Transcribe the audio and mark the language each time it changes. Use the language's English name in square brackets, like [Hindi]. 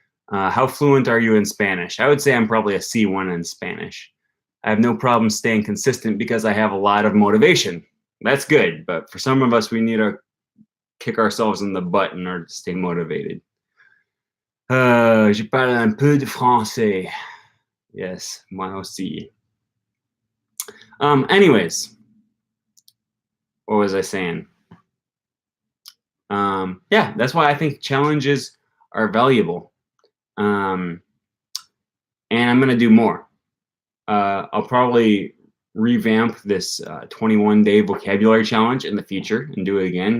[English] How fluent are you in Spanish? I would say I'm probably a C1 in Spanish. I have no problem staying consistent because I have a lot of motivation. That's good, but for some of us, we need to kick ourselves in the butt in order to stay motivated. [French] Je parle un peu de français. Yes, moi aussi. [English] Anyways, what was I saying? Yeah, that's why I think challenges are valuable. And I'm going to do more. I'll probably revamp this 21-day vocabulary challenge in the future and do it again.